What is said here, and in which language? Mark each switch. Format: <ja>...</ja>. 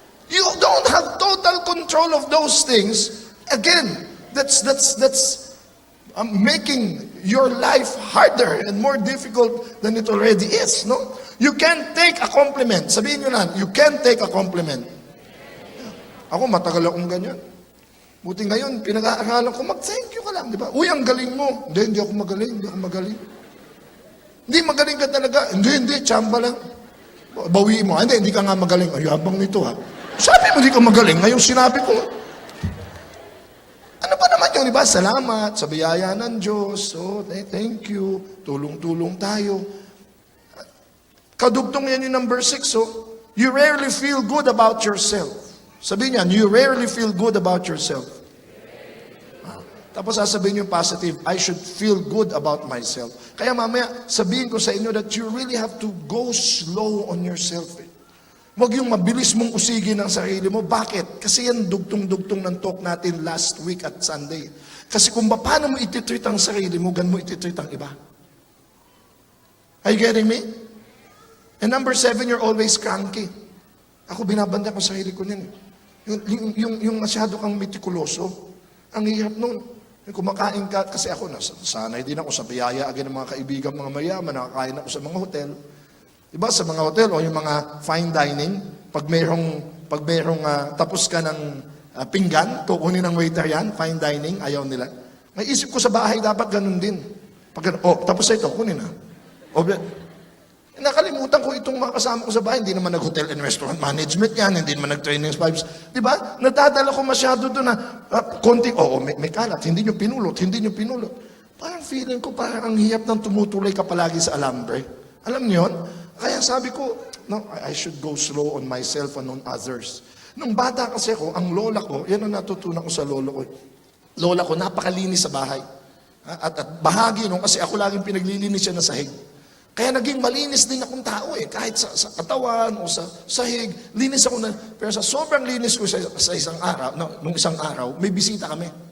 <en>You don't have total control of those things. Again, that's making your life harder and more difficult than it already is. No? You can't take a compliment.</en> <tl>Sabihin nyo na,</tl> <en>you can't take a compliment.</en> <tl>Ako, matagal akong ganyan. Buti ngayon, pinag-aaralan ko, mag-thank you ka lang, di ba? Uy, ang galing mo. Hindi ako magaling. Hindi, magaling ka talaga. Hindi, tsamba lang. Bawiin mo. Hindi ka nga magaling. Ay, abang nito ha. Sabi mo, hindi ka magaling. Ngayon sinabi ko. Ano pa naman yun, di ba? Salamat sa biyaya ng Diyos.</tl> <en>Oh, thank you.</en> <tl>Tulong-tulong tayo. Kadugtong yan yung number 6.</tl> <en>So, you rarely feel good about yourself.</en> <tl>Sabihin niyan,</tl> <en>you rarely feel good about yourself.</en> <tl>Tapos sasabihin yung</tl> <en>positive, I should feel good about myself.</en> <tl>Kaya mamaya, sabihin ko sa inyo</tl> <en>that you really have to go slow on yourself.</en> <tl>Huwag yung mabilis mong usigin ang sarili mo. Bakit? Kasi yan dugtong-dugtong ng talk natin</tl> <en>last week</en> <tl>at Sunday. Kasi kung paano mo ititreat ang sarili mo, gan mo ititreat ang iba.</tl> <en>Are you getting me? And number 7, you're always cranky.</en> <tl>Ako binabanda ko sa sarili ko niyan. Yung masyado kang metikuloso, ang hirap nun. Yung kumakain ka, kasi ako, sanay din ako sa biyaya agad ng mga kaibigan, mga mayaman, nakakain ako sa mga hotel. Diba, sa mga hotel, o yung mga fine dining, pag mayroong tapos ka ng pinggan, kukunin ng waiter yan, fine dining, ayaw nila. May isip ko sa bahay, dapat ganun din. Pag ganun, oh, tapos na ito, kunin na. O, nakalimutan ko itong mga kasama ko sa bahay, hindi naman nag-hotel and restaurant management yan, hindi naman nag-training vibes. Di ba? Nadadala ko masyado doon na konting, may kalat, hindi nyo pinulot. Parang feeling ko, parang ang hiyap ng tumutuloy ka palagi sa alambre. Alam niyo yun? Kaya sabi ko,</tl> <en>no, I should go slow on myself and on others.</en> <tl>Nung bata kasi ako, ang lola ko, yan ang natutunan ko sa lolo ko. Lola ko, napakalinis sa bahay. At bahagi nung kasi ako laging pinaglilinis siya na sahig. Kaya naging malinis din akong tao eh. Kahit sa katawan o sa sahig, linis ako na. Pero sa sobrang linis ko sa isang araw, nung isang araw, may bisita kami.</tl>